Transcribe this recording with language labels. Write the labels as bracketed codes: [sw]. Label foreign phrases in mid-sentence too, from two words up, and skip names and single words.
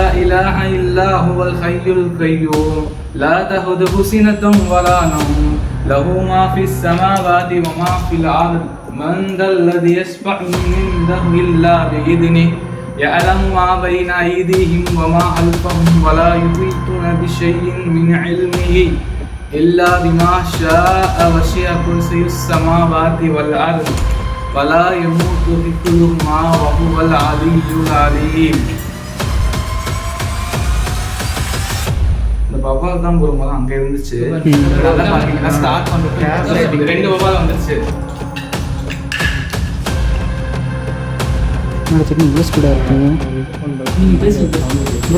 [ar] إله إلا هو الحي القيوم لا تأخذه سنة ولا نوم له ما في السماوات وما في الأرض من ذا الذي يشفع عنده إلا بإذنه يعلم ما بين أيديهم وما خلفهم ولا يحيطون بشيء من علمه إلا بما شاء وسع كرسيه السماوات والأرض ولا يموت حفظهما وهو العلي العليم. [ta] இந்த வவால் தான் போகும்போது அங்கே இருந்துச்சு. ஸ்டார்ட் பண்ணுறது 2 வவால் வந்துருச்சு. இங்கிலீஷ் கூட இருக்கு ப்ரோ.